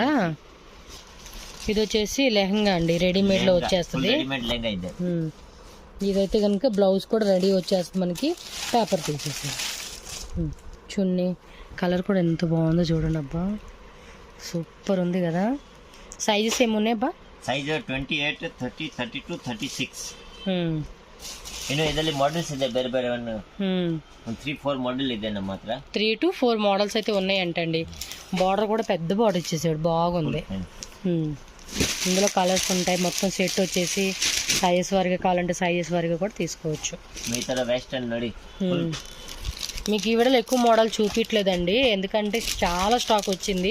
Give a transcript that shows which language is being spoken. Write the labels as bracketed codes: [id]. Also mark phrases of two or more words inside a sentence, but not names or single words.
[te] ఇది వచ్చేసి లెహంగా అండి, రెడీమేడ్లో వచ్చేస్తుంది. ఇదైతే కనుక బ్లౌజ్ కూడా రెడీ వచ్చేస్తుంది మనకి, పేపర్ తీసేసి. చున్నీ కలర్ కూడా ఎంత బాగుందో చూడండి అబ్బా, సూపర్ ఉంది కదా. సైజెస్ ఏమున్నాయి అబ్బా? [kn] ಸೈಜ್ 28, 30, 32, 36. ಇನ್ನು ಇದರಲ್ಲಿ ಮಾಡೆಲ್ಸ್ ಇದೆ ಬೇರೆ ಬೇರೆ. 3-4 ಮಾಡೆಲ್ ಇದೆ ನಮ್ಮ ಹತ್ರ. [te] 3 to 4 మోడల్స్ అయితే ఉన్నాయి అంటండి. బార్డర్ కూడా పెద్ద బార్డర్ ఇచ్చేసాడు, బాగుంది. ఇందులో కలర్స్ ఉంటాయి. మొత్తం సెట్ వచ్చేసి సైజెస్ వారిగా కావాలంటే సైజెస్ వారిగా కూడా తీసుకోవచ్చు. మీ తర వెస్టర్న్ నడి మీకు ఈ వీడియోలో ఎక్కువ మోడల్ చూపించలేదండి, ఎందుకంటే చాలా స్టాక్ వచ్చింది.